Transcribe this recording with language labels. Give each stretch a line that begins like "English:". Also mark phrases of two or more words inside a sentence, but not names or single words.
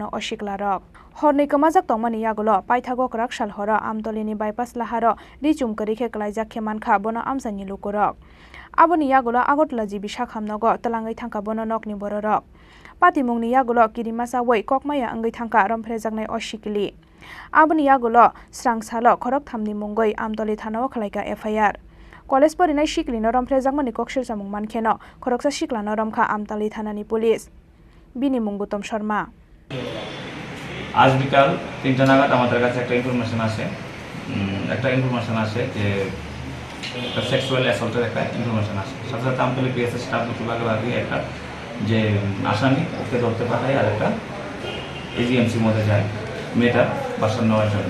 Kok Borok: अशिकलारक हरनै कमाजाक तंमानि यागुल पाइथागो कराकसाल हर आमतलिनि बाइपास लाहार रिचुमकरि खेकलाइजा खेमानखा बनो आमसानि लुकुरक आबनि यागुल आगरतला जिबि शाखामनग तलाङै थांखा बनो नकनि बररक पातिमुंनि यागुल किरिमासा वै ककमाया अंगै थांखा रमफ्रेजाकनाय अशिकलि आबनि यागुल स्रांसाल खरक थामनि मुंगै आमतली थानाव खलायका एफआईआर कलेज फरायनाय शिकलिनो रमफ्रेजाकमानि कक्सिल सामुं मानखेनो खरकसा शिकलानो रमखा आमतली थानानि पुलिस बिनि मुं गौतम शर्मा।
Bangla: আজ বিকাল 3টা নাগাদ আমাদের কাছে একটা ইনফরমেশন আসে যে একটা
English: sexual assault
Bangla: একটা ইনফরমেশন আসে। সাথে সাথে আমতলী পিএসএস স্টাফ দুটো ভাগে একটা যে আসামি ওকে ধরতে পাঠায় আর একটা এজিএমসির মধ্যে যায় মেয়েটার বাসন নেওয়ার জন্য।